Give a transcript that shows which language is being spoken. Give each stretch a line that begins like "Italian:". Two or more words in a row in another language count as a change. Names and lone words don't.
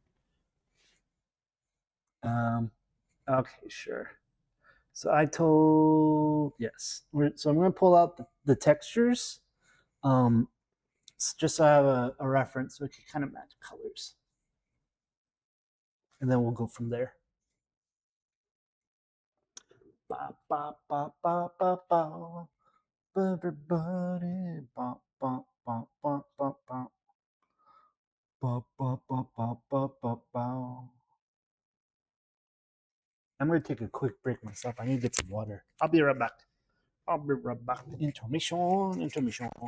English: Okay, sure. So I told yes. So I'm going to pull out the textures, just so I have a reference, so we can kind of match colors, and then we'll go from there. Ba ba ba ba ba ba. Everybody, ba ba ba ba ba ba. Ba ba ba ba ba ba ba. I'm going to take a quick break myself. I need to get some water. I'll be right back. I'll be right back. Intermission, intermission.